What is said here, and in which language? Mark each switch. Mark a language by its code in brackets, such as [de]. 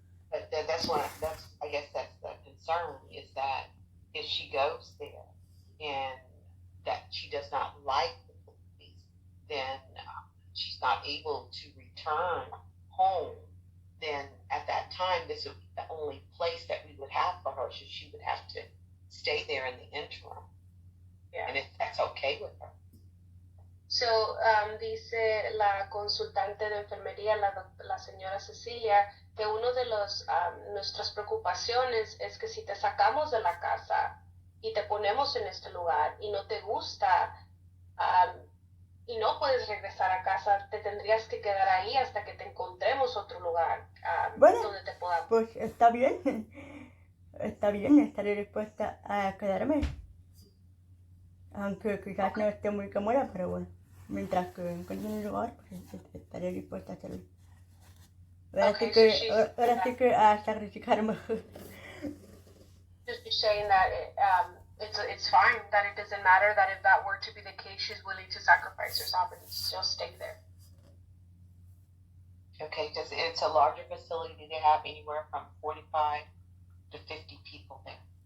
[en] But I guess that's the concern, is that if she goes there and that she does not like the place, then she's not able to return home, then at that time, this would be the only place that we would have for her, so she would have to stay there in the interim. Yeah. And if that's okay with her. [es] So, dice la consultante de enfermería, la señora Cecilia, que uno de nuestras preocupaciones es que si te sacamos de la casa y te ponemos en este lugar y no te gusta y no puedes regresar a casa, te tendrías que quedar ahí hasta que te encontremos otro lugar donde te podamos. Pues está bien, estaré dispuesta a quedarme. Aunque quizás no esté muy cómoda, pero bueno, mientras que encuentre un lugar, pues estaré dispuesta a hacerlo. Ahora sí que a sacrificarme. [en] Just saying that it's fine, that it doesn't matter, that if that were to be the case, she's willing to sacrifice herself and still stay there. Okay, it's a larger facility. They have anywhere from 45 to 50 people there.